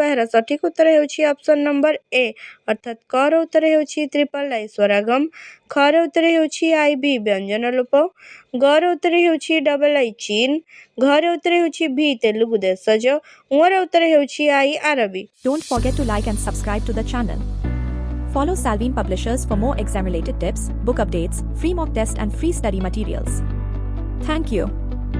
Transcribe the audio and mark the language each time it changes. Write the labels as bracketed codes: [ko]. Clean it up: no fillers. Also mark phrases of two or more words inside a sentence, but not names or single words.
[or] ଏହାର ସଠିକ୍ ଉତ୍ତର ହେଉଛି [en] option number A, [or] ଅର୍ଥାତ୍ କର ଉତ୍ତର ହେଉଛି [en] triple I [or] ସ୍ୱରାଗମ, ଖର ଉତ୍ତର ହେଉଛି ଆଇଭି ବ୍ୟଞ୍ଜନ ଲୋପ, ଗର ଉତ୍ତର ହେଉଛି [en] double I [or] ଚୀନ, ଘର ଉତ୍ତର ହେଉଛି ଭି ତେଲୁଗୁ ଦେଶଜ, ୱର ଉତ୍ତର ହେଉଛି ଆଇ ଆରବୀ। [en] Don't forget to like and subscribe to the channel. Follow Salveen Publishers for more exam-related tips, book updates, free mock test and free study materials. Thank you.